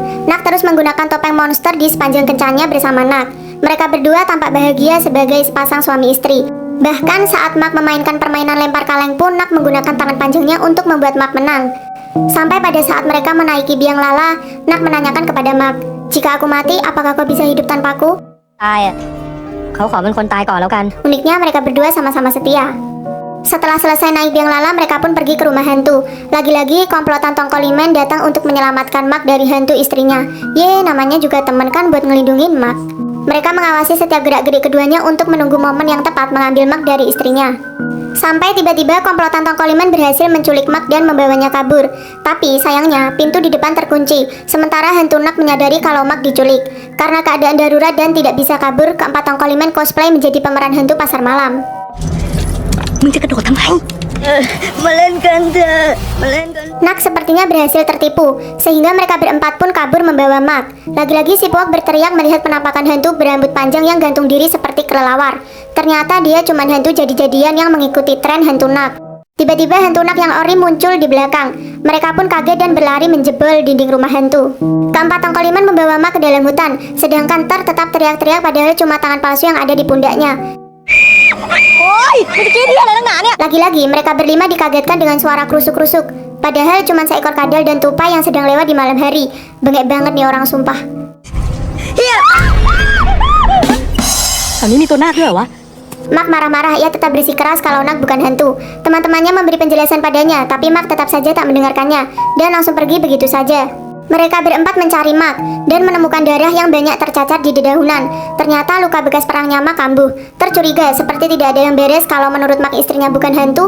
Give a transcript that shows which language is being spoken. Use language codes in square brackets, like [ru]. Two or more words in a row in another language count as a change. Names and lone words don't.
[id] Nak terus menggunakan topeng monster di sepanjang kencannya bersama Nak. Mereka berdua tampak bahagia sebagai sepasang suami istri. Bahkan saat Mak memainkan permainan lempar kaleng pun Nak menggunakan tangan panjangnya untuk membuat Mak menang. Sampai pada saat mereka menaiki biang lala, Nak menanyakan kepada Mak, "Jika aku mati, apakah kau bisa hidup tanpaku?" [th] ตายอ่ะเขาขอเป็นคนตายก่อนแล้วกัน [id] Uniknya mereka berdua sama-sama setia. Setelah selesai naik biang lala, mereka pun pergi ke rumah hantu. Lagi-lagi komplotan Tongkolimen datang untuk menyelamatkan Mak dari hantu istrinya. Namanya juga teman kan buat ngelindungin Mak. Mereka mengawasi setiap gerak-gerik keduanya untuk menunggu momen yang tepat mengambil Mak dari istrinya. Sampai tiba-tiba komplotan Tongkolimen berhasil menculik Mak dan membawanya kabur. Tapi sayangnya pintu di depan terkunci. Sementara hantu Nak menyadari kalau Mak diculik. Karena keadaan darurat dan tidak bisa kabur, keempat Tongkolimen cosplay menjadi pemeran hantu pasar malam. [th] มึงจะกระโดดทำไมมาเล่นกันเถอะมาเล่นกัน [id] Nak sepertinya berhasil tertipu, sehingga mereka berempat pun kabur membawa Mak. Lagi-lagi si Puak berteriak melihat penampakan hantu berambut panjang yang gantung diri seperti kelelawar. Ternyata dia cuma hantu jadi-jadian yang mengikuti tren hantu Nak. Tiba-tiba hantu Nak yang ori muncul di belakang. Mereka pun kaget dan berlari menjebol dinding rumah hantu. Keempat Tongkolimen membawa Mak ke dalam hutan, sedangkan Ter tetap teriak-teriak padahal cuma tangan palsu yang ada di pundaknya. Lagi-lagi mereka berlima dikagetkan dengan suara krusuk-krusuk. Padahal cuma seekor kadal dan tupai yang sedang lewat di malam hari. Bengek banget nih orang sumpah. [th] แถวนี้มีตัวนาคด้วยเหรอวะ [id] Mak marah-marah, ia tetap bersikeras kalau Nak bukan hantu. Teman-temannya memberi penjelasan padanya, tapi Mak tetap saja tak mendengarkannya dan langsung pergi begitu saja. Mereka berempat mencari Mak dan menemukan darah yang banyak tercacar di dedaunan. Ternyata luka bekas perangnya Mak kambuh. Tercuriga seperti tidak ada yang beres kalau menurut Mak istrinya bukan hantu.